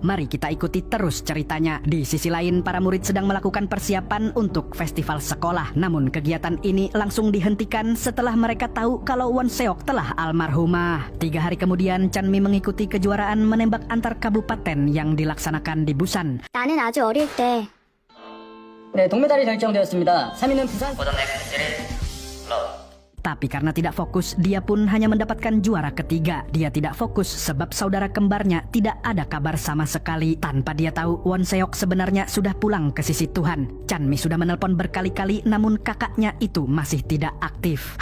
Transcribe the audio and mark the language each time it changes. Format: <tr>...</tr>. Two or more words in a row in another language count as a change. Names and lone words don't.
<id>Mari kita ikuti terus ceritanya. Di sisi lain, para murid sedang melakukan persiapan untuk festival sekolah. Namun, kegiatan ini langsung dihentikan setelah mereka tahu kalau Won Seok telah almarhumah. 3 hari kemudian, Chanmi mengikuti kejuaraan menembak antar kabupaten yang dilaksanakan di Busan.</id> <ko>나는 아주 어릴 때 네, 동메달이 결정되었습니다. 3위는 부산</ko> <id>Tapi karena tidak fokus, dia pun hanya mendapatkan juara ketiga. Dia tidak fokus sebab saudara kembarnya tidak ada kabar sama sekali. Tanpa dia tahu, Won Seok sebenarnya sudah pulang ke sisi Tuhan. Chanmi sudah menelpon berkali-kali, namun kakaknya itu masih tidak aktif.</id>